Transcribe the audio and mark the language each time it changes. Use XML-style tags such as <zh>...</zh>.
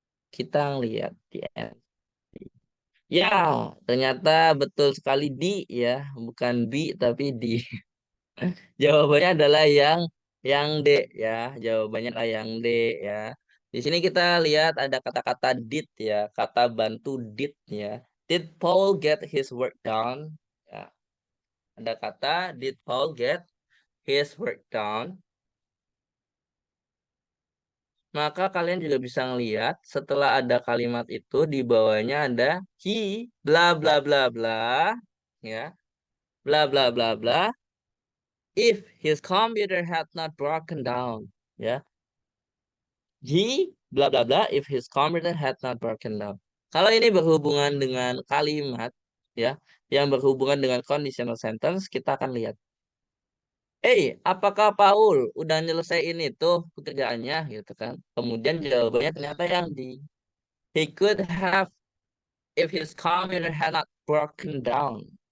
<id>kita lihat di end. Ya, ternyata betul sekali di ya, bukan bi tapi di. Jawabannya adalah yang D ya. Jawabannya adalah yang D ya. Di sini kita lihat ada kata-kata did ya, kata bantu did ya.</id> <en>Did Paul get his work done?</en> <id>Ya, ada kata</id> <en>did Paul get his work done?</en> <id>Maka kalian juga bisa ngelihat setelah ada kalimat itu di bawahnya ada he bla bla bla bla ya.</id> <en>Bla bla bla bla if his computer had not broken down ya. He bla bla bla if his computer had not broken down.</en> <id>Kalau ini berhubungan dengan kalimat ya, yang berhubungan dengan conditional sentence, kita akan lihat. Apakah Paul udah nyelesain itu pekerjaannya gitu kan? Kemudian jawabannya ternyata yang di</id> <en>he could have if his computer had not broken down.</en>